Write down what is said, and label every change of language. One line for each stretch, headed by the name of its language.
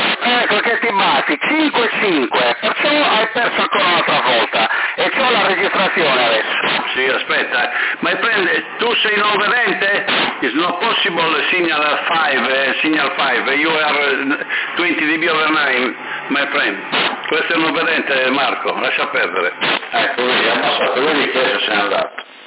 Italian: Ecco che ti batti, 5-5, perciò hai perso ancora un'altra volta e c'ho la registrazione adesso. Sì, aspetta, ma prende, tu sei 9-20?
English: It's not possible, signal 5, signal 5, you are 20 dB over 9, my friend.
Italian: Questo è 9-20, Marco, lascia perdere. Ecco, lui ha passato, lui mi chiede se è andato.